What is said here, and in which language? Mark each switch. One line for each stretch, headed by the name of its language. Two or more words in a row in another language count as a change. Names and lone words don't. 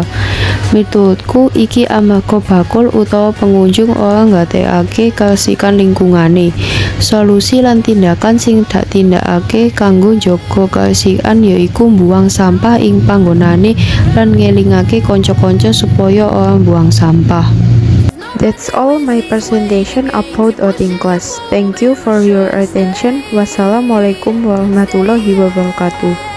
Javanese: Miturutku iki amarga bakul utawa pengunjung ora nggatekake karesikan lingkungane. Solusi lan tindakan sing dak tindakake kanggo njaga karesikan yaiku mbuang sampah ing panggonane lan ngelingake kanca-kanca supaya ora mbuang sampah.
English: That's all my presentation about outing class. Thank you for your attention.
Arabic: والسلام عليكم ورحمة الله وبركاته.